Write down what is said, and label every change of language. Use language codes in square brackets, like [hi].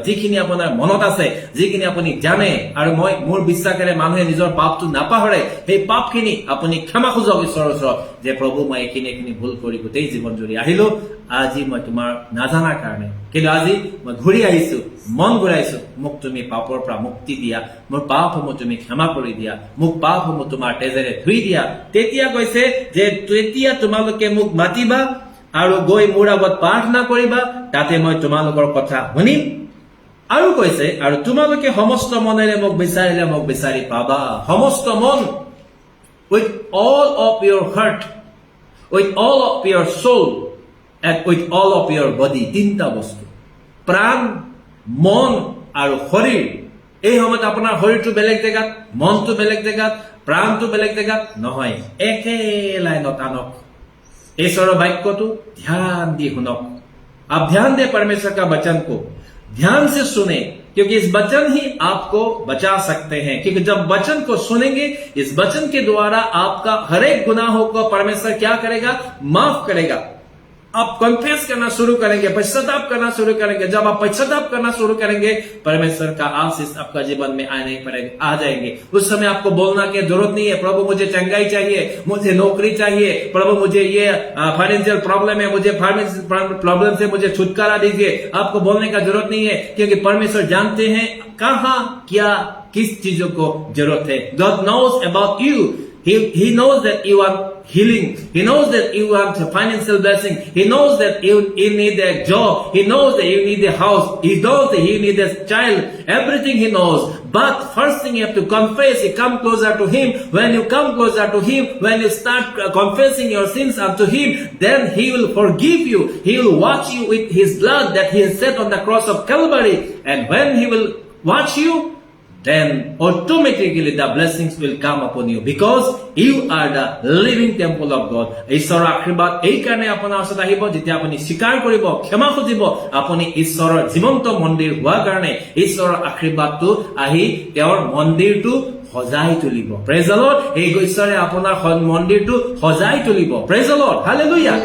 [as] যিখিনি আপোনাৰ মনত আছে, যিখিনি আপুনি জানে, আৰু মোৰ বিশ্বাসেৰে মানুহে নিজৰ পাপটো নাপাহৰে, সেই পাপখিনি আপুনি ক্ষমা খোজক ঈশ্বৰৰ ওচৰত, যে প্ৰভু মই এইখিনি ভুল কৰি গোটেই জীৱন জুৰি আহিলো, আজি মই তোমাৰ নাজানাৰ কাৰণে, কিন্তু আজি মই ঘূৰি আহিছো, মন ঘূৰাইছো, মোক তুমি পাপৰ পৰা মুক্তি দিয়া, মোৰ পাপসমূহ তুমি ক্ষমা কৰি দিয়া, মোক পাপসমূহ তোমাৰ তেজেৰে ধুই দিয়া। তেতিয়া কৈছে যে তেতিয়া তোমালোকে মোক মাতিবা আৰু গৈ মোৰ আগত প্ৰাৰ্থনা কৰিবা, তাতে মই তোমালোকৰ কথা শুনিম। আৰু কৈছে আৰু তোমালোকে সমস্ত মনেৰে মোক বিচাৰিলে মোক বিচাৰি পাবা। সমস্ত মন, [en] with all of your heart, with all of your soul, and with all of your body, [as] তিনটা বস্তু, প্ৰাণ, মন আৰু শৰীৰ। এই সময়ত আপোনাৰ শৰীৰটো বেলেগ জেগাত, মনটো বেলেগ জেগাত, প্ৰাণটো বেলেগ জেগাত নহয়, একে লাইনত আনক। [hi] ईश्वर वाक्य को ध्यान दी हुनक। आप ध्यान दे परमेश्वर का वचन को, ध्यान से सुने, क्योंकि इस वचन ही आपको बचा सकते हैं। क्योंकि जब वचन को सुनेंगे, इस वचन के द्वारा आपका हर एक गुनाहों को परमेश्वर क्या करेगा? माफ करेगा। आप कन्फेस करना शुरू करेंगे, पश्चाताप करना शुरू करेंगे। जब आप पश्चाताप करना शुरू करेंगे, परमेश्वर का आशीष आपका जीवन में आ जाएंगे। उस समय आपको बोलना की जरूरत नहीं है, प्रभु मुझे चंगाई चाहिए, मुझे नौकरी चाहिए, प्रभु मुझे ये फाइनेंशियल प्रॉब्लम है, मुझे फाइनेंशियल प्रॉब्लम से मुझे छुटकारा दीजिए। आपको बोलने का जरूरत नहीं है, क्योंकि परमेश्वर जानते हैं कहाँ क्या किस चीजों को जरूरत है। [en] God knows about you. He knows that you are healing. He knows that you want financial blessing. He knows that you need a job. He knows that you need a house. He knows that you need a child. Everything He knows. But first thing you have to confess. You come closer to Him. When you come closer to Him, when you start confessing your sins unto Him, then He will forgive you. He will wash you with His blood that He has shed on the cross of Calvary. And when He will wash you, then automatically the blessings will come upon you because you are the living temple of God. [as] ঈশ্বৰৰ আশীৰ্বাদ এই কাৰণে আপোনাৰ ওচৰত আহিব যেতিয়া আপুনি স্বীকাৰ কৰিব, ক্ষমা খুজিব, আপুনি ঈশ্বৰৰ জীৱন্ত মন্দিৰ হোৱাৰ কাৰণে ঈশ্বৰৰ আশীৰ্বাদটো আহি তেওঁৰ মন্দিৰটো সজাই তুলিব। Praise the lord. এই ঈশ্বৰে আপোনাৰ মন্দিৰটো সজাই তুলিব। Praise the lord. হালেলুয়া।